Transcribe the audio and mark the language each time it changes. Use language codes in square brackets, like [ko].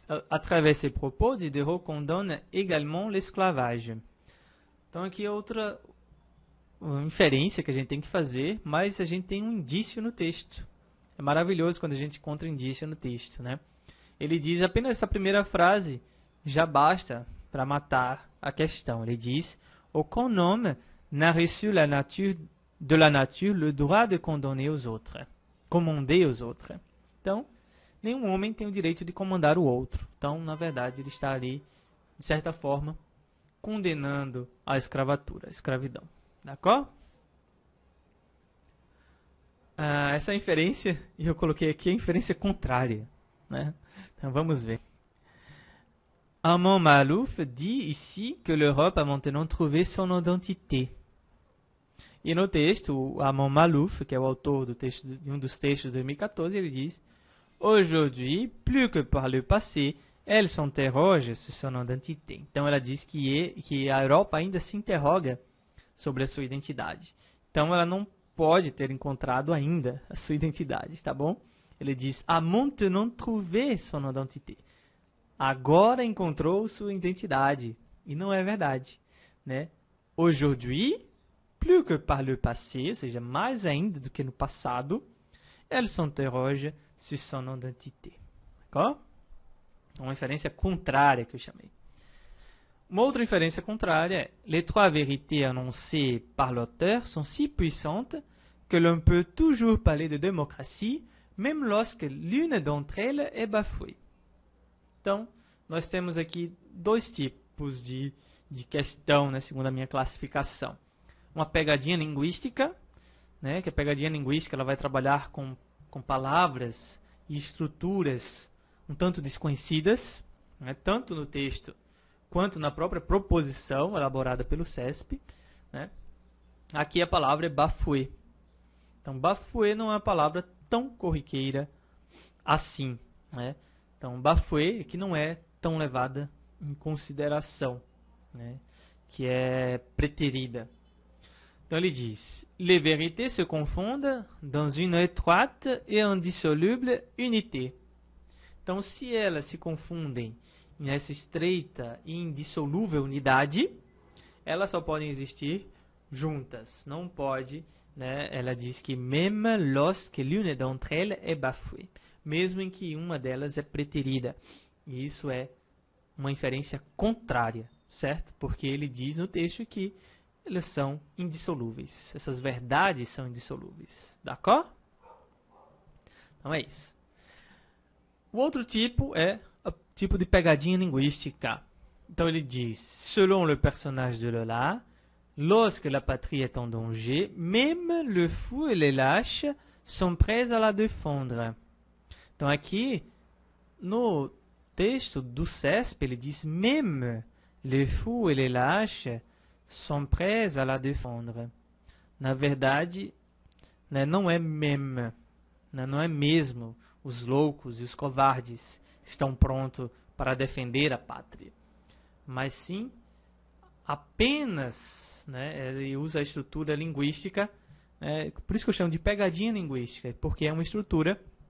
[fr] À travers ses propos, Diderot condamne également l'esclavage. [pt] Então aqui é outra inferência que a gente tem que fazer, mas a gente tem um indício no texto. É maravilhoso quando a gente encontra indício no texto, né? Ele diz apenas essa primeira frase já basta para matar a questão. Ele diz: [fr] aucun homme n'a reçu de la nature le droit de condamner aux autres. Commander aux autres. [pt] Então, nenhum homem tem o direito de comandar o outro. Então, na verdade, ele está ali, de certa forma, condenando a escravatura, a escravidão. D'accord? Essa inferência, e eu coloquei aqui a inferência contrária, né? Então vamos ver. [fr] Armand Malouf dit ici que l'Europe a maintenant trouvé son identité. [pt] E no texto, o Armand Malouf, que é o autor do texto, de um dos textos de 2014, ele diz: [fr] aujourd'hui, plus que par le passé, elle s'interroge sur son identité. [pt] Então ela diz que a Europa ainda se interroga sobre a sua identidade. Então ela não pode ter encontrado ainda a sua identidade, tá bom? Ele diz: [fr] a maintenant trouvé son identité. [pt] Agora encontrou sua identidade. E não é verdade, né? [fr] Aujourd'hui, plus que par le passé, [pt] ou seja, mais ainda do que no passado, [fr] elle s'interroge sur son identité. D'accord? [pt] Uma inferência contrária que eu chamei. Uma outra inferência contrária é: [fr] les trois vérités annoncées par l'auteur sont si puissantes que l'on peut toujours parler de démocratie, même lorsque l'une d'entre elles est bafouée. [pt] Então, nós temos aqui dois tipos de questão, né, segundo a minha classificação. Uma pegadinha linguística, né, que a pegadinha linguística ela vai trabalhar com palavras e estruturas um tanto desconhecidas, né, tanto no texto quanto na própria proposição elaborada pelo CESP, né? Aqui a palavra é bafoué. Então, bafoué não é uma palavra tão corriqueira assim, né? Então, bafoué que não é tão levada em consideração, né? Que é preterida. Então, ele diz: [fr] les vérités se confondent dans une étroite et indissoluble unité. [pt] Então, se elas se confundem nessa estreita e indissolúvel unidade, elas só podem existir juntas. Não pode, né? Ela diz que [fr] même lorsque l'une d'entre elles est bafouée, [pt] mesmo em que uma delas é preterida. E isso é uma inferência contrária, certo? Porque ele diz no texto que elas são indissolúveis. Essas verdades são indissolúveis. D'accord? Então é isso. O outro tipo é o tipo de pegadinha linguística. Então ele diz: [fr] selon le personnage de Lola, lorsque la patrie est en danger, même le fou et les lâches sont prêts à la défendre. [pt] Então aqui, no texto do CESP, ele diz: [fr] même les fous et les lâches sont prêts à la défendre. [pt] Na verdade, né, não é même, né, não é mesmo. Os loucos e os covardes estão prontos para defender a pátria. Mas sim, apenas, né, ele usa a estrutura linguística, por isso que eu chamo de pegadinha linguística, porque é uma estrutura